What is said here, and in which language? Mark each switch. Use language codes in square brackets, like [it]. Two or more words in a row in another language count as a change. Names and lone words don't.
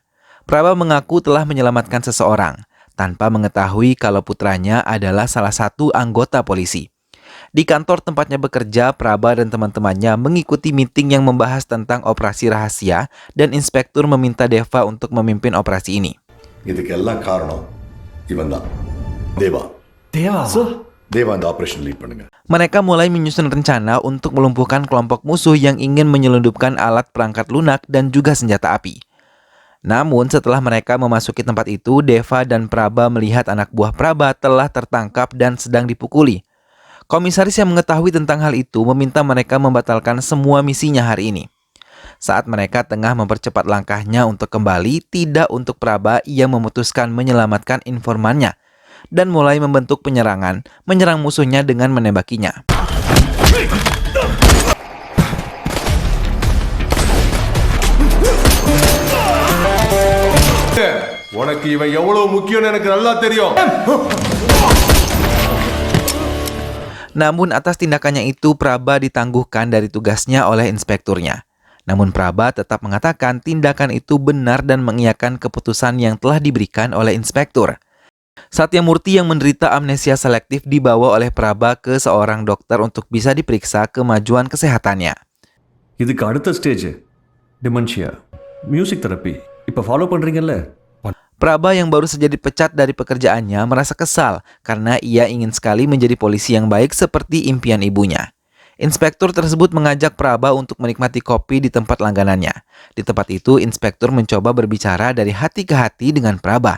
[id] Praba mengaku telah menyelamatkan seseorang, tanpa mengetahui kalau putranya adalah salah satu anggota polisi. Di kantor tempatnya bekerja, Praba dan teman-temannya mengikuti meeting yang membahas tentang operasi rahasia dan inspektur meminta Deva untuk memimpin operasi ini. [ta] இதுக்கெல்லாம் காரணம் இவன்தான் தேவா இந்த [en] operation lead [ta] பண்ணுங்க. [id] Mereka mulai menyusun rencana untuk melumpuhkan kelompok musuh yang ingin menyelundupkan alat perangkat lunak dan juga senjata api. Namun setelah mereka memasuki tempat itu, Deva dan Praba melihat anak buah Praba telah tertangkap dan sedang dipukuli. Komisaris yang mengetahui tentang hal itu meminta mereka membatalkan semua misinya hari ini. Saat mereka tengah mempercepat langkahnya untuk kembali, tidak untuk Praba, ia memutuskan menyelamatkan informannya dan mulai membentuk penyerangan, menyerang musuhnya dengan menembakinya. [ta] உனக்கு இவன் எவ்வளவு முக்கியம்னு எனக்கு நல்லா தெரியும். [id] Namun atas tindakannya itu, Praba ditangguhkan dari tugasnya oleh inspekturnya. Namun Praba tetap mengatakan tindakan itu benar dan mengiyakan keputusan yang telah diberikan oleh inspektur. Satya Murti yang menderita amnesia selektif dibawa oleh Praba ke seorang dokter untuk bisa diperiksa kemajuan kesehatannya. [ta] இதுக்கு அடுத்த [en] stage dementia music therapy [ta] இப்போ ஃபாலோ பண்றீங்கல்ல. [id] Praba yang baru saja dipecat dari pekerjaannya merasa kesal karena ia ingin sekali menjadi polisi yang baik seperti impian ibunya. Inspektur tersebut mengajak Praba untuk menikmati kopi di tempat langganannya. Di tempat itu, inspektur mencoba berbicara dari hati ke hati dengan Praba.